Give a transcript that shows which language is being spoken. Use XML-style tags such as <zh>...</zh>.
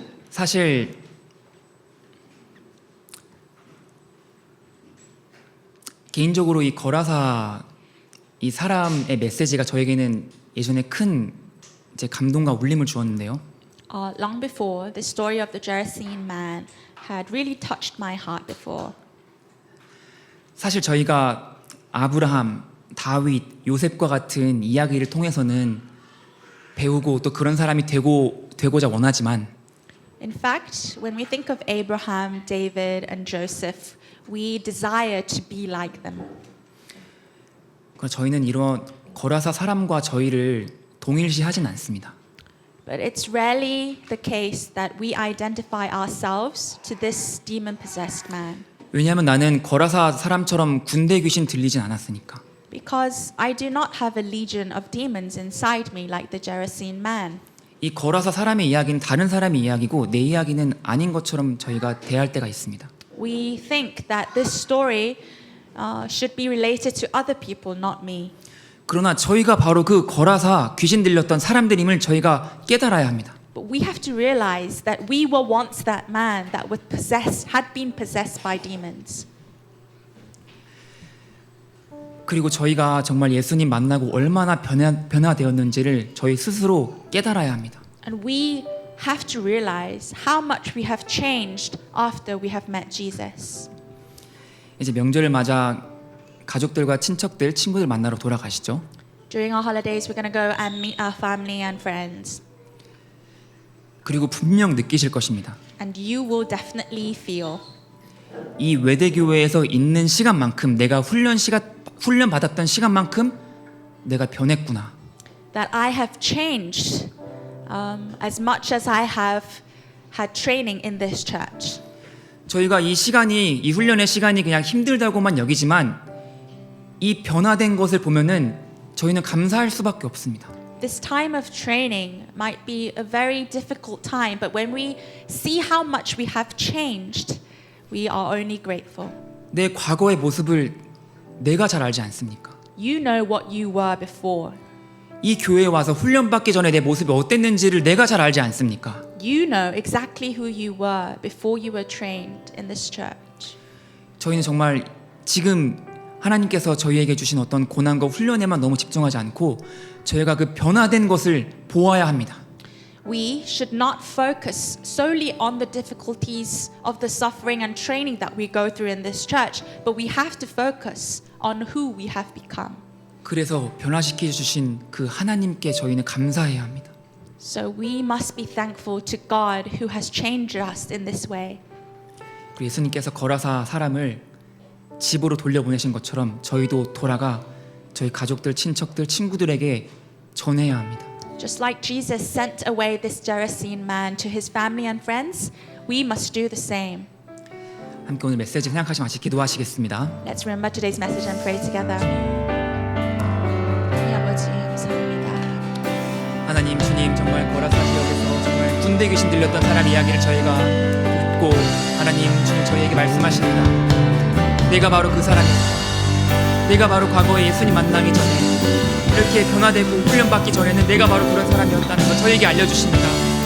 <ko>사실 개인적으로 이 거라사 이 사람의 메시지가 저에게는 예전에 큰 이제 감동과 울림을 주었는데요.</ko> <en>Long before, the story of the Gerasene man had really touched my heart before.</en> <ko>사실 저희가 아브라함, 다윗, 요셉과 같은 이야기를 통해서는 배우고 또 그런 사람이 되고자 원하지만</ko> <en>In fact, when we think of Abraham, David, and Joseph, we desire to be like them.</en> <ko>저희는 이런 거라사 사람과 저희를 동일시하진 않습니다.</ko> <en>But it's rarely the case that we identify ourselves to this demon-possessed man.</en> <ko>왜냐하면 나는 거라사 사람처럼 군대 귀신 들리진 않았으니까.</ko> <en>Because I do not have a legion of demons inside me like the Gerasene man.</en> <ko>이 거라사 사람의 이야기는 다른 사람의 이야기고 내 이야기는 아닌 것처럼 저희가 대할 때가 있습니다.</ko> <en>We think that this story should be related to other people, not me.</en> <ko>그러나 저희가 바로 그 거라사 귀신 들렸던 사람들임을 저희가 깨달아야 합니다.</ko> <en>But we have to realize that we were once that man that had been possessed by demons.</en> <ko>그리고 저희가 정말 예수님 만나고 얼마나 변화되었는지를 저희 스스로 깨달아야 합니다.</ko> <en>And we have to realize how much we have changed after we have met Jesus.</en> <ko>이제 명절을 맞아 가족들과 친척들, 친구들 만나러 돌아가시죠.</ko> <en>During our holidays, we're going to go and meet our family and friends.</en> <ko>그리고 분명 느끼실 것입니다.</ko> <en>And you will definitely feel</en> <ko>이 외대교회에서 있는 시간만큼 내가 훈련 받았던 시간만큼 내가 변했구나.</ko> <en>that I have changed as much as I have had training in this church.</en> <ko>저희가 이 훈련의 시간이 그냥 힘들다고만 여기지만 이 변화된 것을 보면은 저희는 감사할 수밖에 없습니다.</ko> <en>This time of training might be a very difficult time, but when we see how much we have changed, we are only grateful.</en> <ko>내 과거의 모습을 내가 잘 알지 않습니까?</ko> <en>You know what you were before.</en> <ko>이 교회에 와서 훈련 받기 전에 내 모습이 어땠는지를 내가 잘 알지 않습니까?</ko> <en>You know exactly who you were before you were trained in this church.</en> <ko>저희는 정말 지금 하나님께서 저희에게 주신 어떤 고난과 훈련에만 너무 집중하지 않고 저희가 그 변화된 것을 보아야 합니다.</ko> <en>We should not focus solely on the difficulties of the suffering and training that we go through in this church, but we have to focus on who we have become.</en> <ko>그래서 변화시켜 주신 그 하나님께 저희는 감사해야 합니다.</ko> <en>So we must be thankful to God who has changed us in this way.</en> <ko>그리고 예수님께서 거라사 사람을 집으로 돌려보내신 것처럼 저희도 돌아가 저희 가족들, 친척들, 친구들에게 전해야 합니다.</ko> <en>Just like Jesus sent away this Gerasene man to his family and friends, we must do the same.</en> <ko>함께 오늘 메시지 생각하시면 같이 기도하시겠습니다.</ko> <en>Let's remember today's message and pray together.</en> <ko>하나님 아버지 감사합니다. 하나님 주님 정말 거라사 지역에서 정말 군대 귀신 들렸던 사람 이야기를 저희가 듣고 하나님 주님 저희에게 말씀하십니다. 내가 바로 그 사람이다. 내가 바로 과거에 예수님 만나기 전에 이렇게 변화되고 훈련받기 전에는 내가 바로 그런 사람이었다는 걸 저희에게 알려주십니다.</ko>